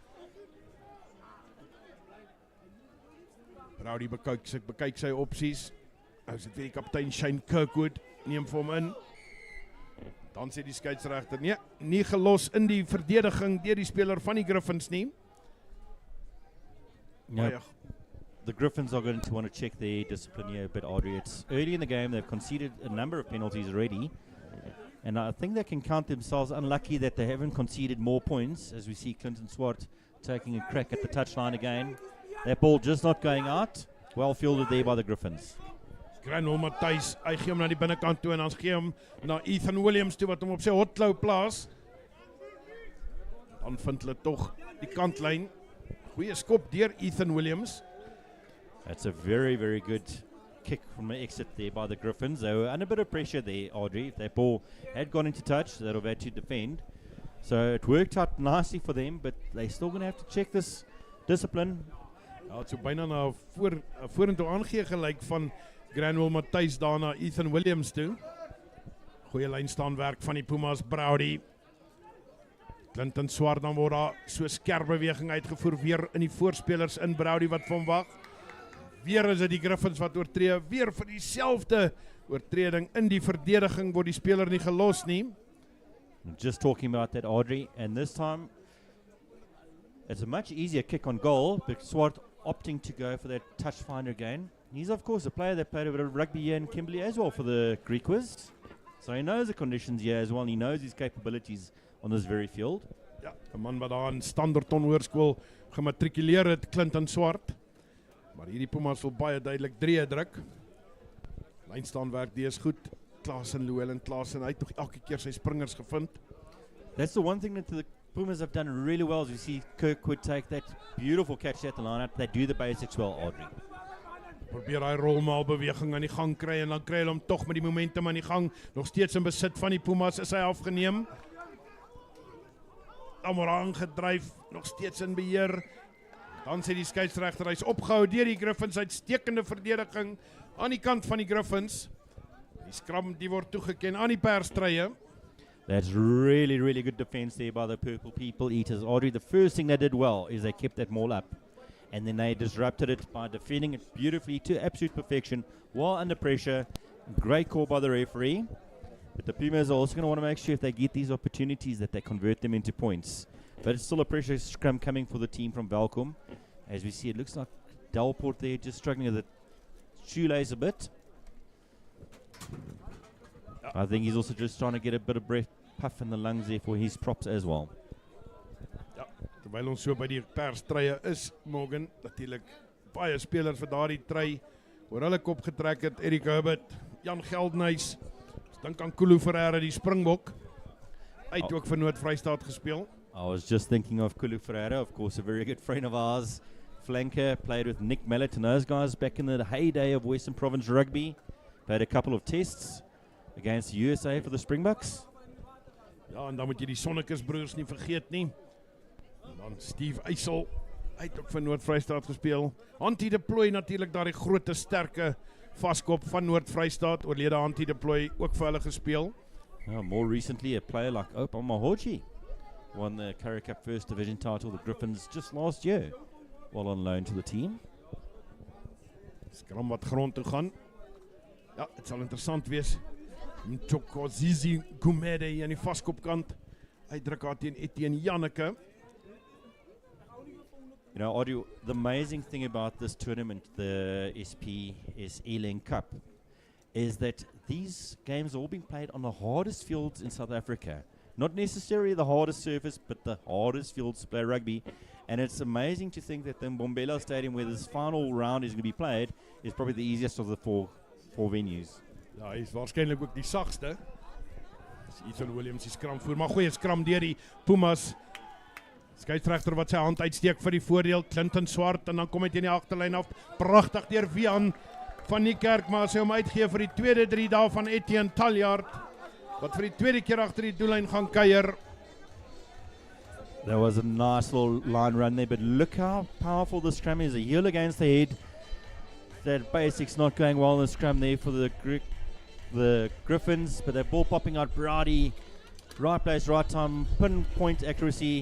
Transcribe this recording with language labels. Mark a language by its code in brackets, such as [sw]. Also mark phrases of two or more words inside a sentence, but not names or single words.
[af] Browdy bekyk sy opsies. Nou is dit weer die kaptein Shane Kirkwood, neem vir hom in. Dan sê die skeieregter, nee, nie gelos in die verdediging deur die speler van die Griffons nie. [en] Yep. The Griffons are going to want to check their discipline here a bit, Audrey. It's early in the game, they've conceded a number of penalties already. And I think they can count themselves unlucky that they haven't conceded more points, as we see Clinton Swart taking a crack at the touchline again. That ball just not going out. Well fielded there by the Griffons. [af] Granwell Matthys, hy gee hom na die binnekant toe en dan gee hom na Ethan Williams toe wat hom op sy hotklou plaas. Dan vind hulle tog die kantlyn. Goeie skop deur Ethan Williams. [en] That's a very, very good kick from the exit there by the Griffons. They were under a bit of pressure there, Audrey. If that ball had gone into touch, they'd have had to defend. So it worked out nicely for them, but they're still going to have to check this discipline. [af] Ja, het so byna na vorentoe aangee gelyk van Granwell Matthys daarna Ethan Williams toe. Goeie lynstaanwerk van die Pumas, Browdy. Clinton Swart, dan word daar so skerp beweging uitgevoer weer in die voorspelers in Browdy wat van wag. Weer is dit die Griffons wat oortree, weer vir dieselfde oortreding in die verdediging word die speler nie gelos nie. [en] Just talking about that, Audrey, and this time it's a much easier kick on goal, but Swart opting to go for that touch finder again. He's of course a player that played a bit of rugby here in Kimberley as well for the Griquas, so he knows the conditions here as well, and he knows his capabilities on this very field. [af] Ja, 'n man wat daar in Standerton Hoërskool gematrikuleer het, Clinton Swart. Maar hierdie Pumas wil baie duidelik 3 druk. Lynstaan werk die is goed. Klaasen, Llewellyn Klaasen, hy het nog elke keer sy springers gevind. [en] That's the one thing that the Pumas have done really well. As you see Kirkwood take that beautiful catch at the line-up. They do the basics well, Audrey. [af] Probeer hy rolmaalbeweging aan die gang kry en dan kry hy hom tog met die momentum aan die gang. Nog steeds in besit van die Pumas is hy afgeneem. Dan word aangedryf, nog steeds in beheer. Dan sê die skeieregter hy's opgehou deur die Griffons, uitstekende verdediging aan die kant van die Griffons. Die skram die word toegeken aan die perstrye. [en] That's really, really good defense there by the Purple People Eaters. Audrey, the first thing they did well is they kept that maul up. And then they disrupted it by defending it beautifully to absolute perfection while under pressure. Great call by the referee. But the Pumas are also going to want to make sure if they get these opportunities that they convert them into points. But it's still a pressure scrum coming for the team from Velkom. As we see, it looks like Delport there just struggling with the shoelace a bit. I think he's also just trying to get a bit of breath puff in the lungs there for his props as well. [af] Ja, terwyl ons so by die perstrye is, Morgan, natuurlik baie spelers vir daardie try oor hulle kop getrek het. Erik Herbert, Jan Geldenhuys, dink aan Kulu Ferreira, die Springbok. Hy het ook vir Noord-Vrystaat gespeel. [en] I was just thinking of Kulu Ferreira, of course, a very good friend of ours. Flanker, played with Nick Mallet and those guys back in the heyday of Western Province Rugby. Played a couple of tests against the USA for the Springboks. [af] Ja, en dan moet jy die Sonnekesbroers nie vergeet nie. En dan Steve Eysel, hy het ook vir Noord-Vrystaat gespeel. Antti de Plooy natuurlik daar die grote sterke vaskop van Noord-Vrystaat, oorlede Antti de Plooy ook vir hulle gespeel. [en] More recently, a player like Opa Mahoji won the Currie Cup First Division title, the Griffons, just last year, while on loan to the team. [af] Skram wat grond toe gaan. Ja, het sal interessant wees. Mchokozizi Gumede hier aan die vaskopkant. Hy druk haar teen Etienne Janneke. [en] You know, Audrey, the amazing thing about this tournament, the Airlink Cup, is that these games are all being played on the hardest fields in South Africa. Not necessarily the hardest surface, but the hardest fields to play rugby. And it's amazing to think that the Mbombela Stadium, where this final round is going to be played, is probably the easiest of the four venues. [af] Ja, hy is waarskynlik ook die sagste. Dis Ethan Williams die skram voer, maar goeie skram deur die Pumas. Skeieregter wat sy hand uitsteek vir die voordeel, Clinton Swart, en dan kom hy teen die agterlyn af. Pragtig deur Wian van die Kerk, maar sy hom uitgee vir die tweede 3 daar van Etienne Taljaard, wat vir die tweede keer agter die doellyn gaan kuier. [en] There was a nice little line run there, but look how powerful the scrum is. A heel against the head. That basics not going well in the scrum there for the Griffons, but they're ball popping out Brady. Right place, right time, pinpoint accuracy.